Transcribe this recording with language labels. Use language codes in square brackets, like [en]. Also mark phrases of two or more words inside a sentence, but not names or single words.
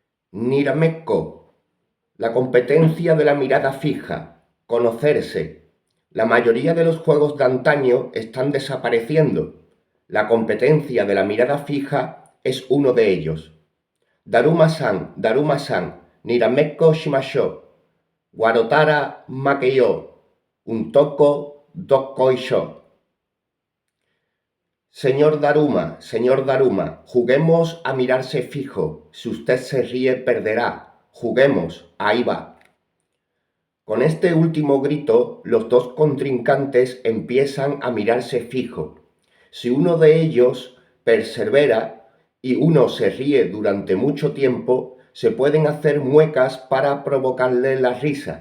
[es] Niramekko, la competencia de la mirada fija, conocerse. La mayoría de los juegos de antaño están desapareciendo. La competencia de la mirada fija es uno de ellos. [ja] だるまさん、だるまさん、にらめっこしましょう. 笑ったら負けよ、うんとこどっこいしょ. [es] Señor Daruma, juguemos a mirarse fijo. Si usted se ríe, perderá. Juguemos, ahí va. Con este último grito, los dos contrincantes empiezan a mirarse fijo. Si uno de ellos persevera y uno se ríe durante mucho tiempo, se pueden hacer muecas para provocarle la risa.